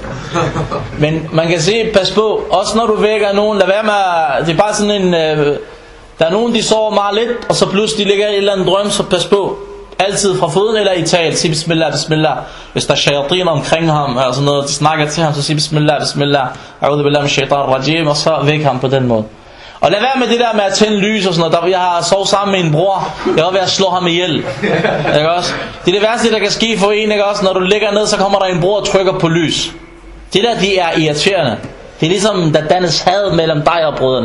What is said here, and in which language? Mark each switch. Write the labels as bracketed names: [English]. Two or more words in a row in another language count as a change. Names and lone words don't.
[Danish] Men man kan se, pas på. Også når du vækker nogen, lad være med. Det er bare sådan en. Der er nogen, de sover meget lidt, og så pludselig ligger i et eller andet drøm, så pas på. Altid fra foden eller i tal, sig bismillah, bismillah. Hvis der er shayatin omkring ham, eller sådan noget, de snakker til ham, så sig bismillah, bismillah. [Arabic] أعوذ بالله من شيطان رجيم, [Danish] og så væk ham på den måde. Og lad være med det der med at tænde lys og sådan noget. Jeg har sovet sammen med en bror, jeg var ved at slå ham ihjel. Ikke også? Det er det værste, der kan ske for en, ikke også? Når du ligger ned, så kommer der en bror og trykker på lys. Det der, de er irriterende. Det er ligesom, der dannes had mellem dig og brødrene.